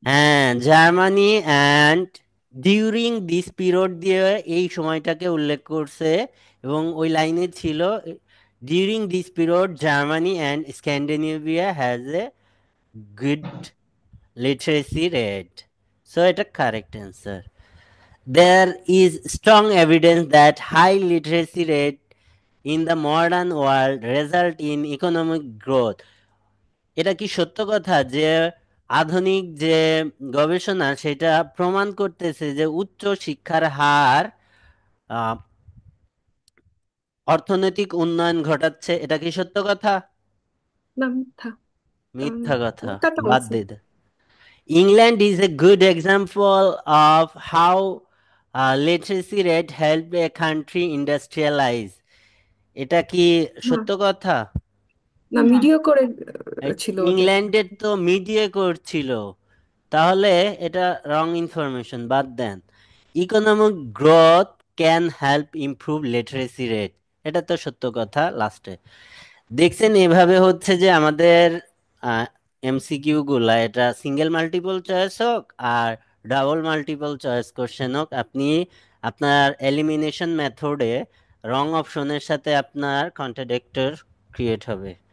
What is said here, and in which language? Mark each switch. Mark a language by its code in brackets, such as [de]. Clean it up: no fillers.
[en] হ্যাঁ, Germany and during this period [bn] দিয়ে এই সময়টাকে উল্লেখ করছে, এবং ওই লাইনে ছিল [en] During this period Germany and Scandinavia has a good literacy rate. So এটা correct answer. There is strong evidence that high literacy rate in the modern world result in economic growth. [bn] এটা কি সত্য কথা যে আধুনিক যে গবেষণা সেটা প্রমাণ করতেছে যে উচ্চ শিক্ষার হার আহ, অর্থনৈতিক উন্নয়ন ঘটাচ্ছে? এটা কি সত্য কথা? না, মিথ্যা। কারণ মিথ্যা কথা, উল্টাটা বাদ বলছে। দিয়ে দে। [en] England is a good example of how literacy rate help a country industrialize. [bn] এটা কি না, সত্য কথা? না, না। মিডিয়া করে এই ছিল ওদের। ইংল্যান্ডের তো মিডিয়া করছিল, তাহলে এটা রং ইনফরমেশন, বাদ দেন। [en] economic growth can help improve literacy rate, [bn] এটা তো সত্য কথা লাস্টে। দেখছেন এভাবে হচ্ছে যে আমাদের এমসিকিউ গুলা, এটা সিঙ্গেল মাল্টিপল চয়েস হোক আর ডাবল মাল্টিপল চয়েস কোশ্চেন হোক, আপনি আপনার এলিমিনেশন মেথডে রং অপশনের সাথে আপনার কন্ট্রাডিক্টর ক্রিয়েট হবে।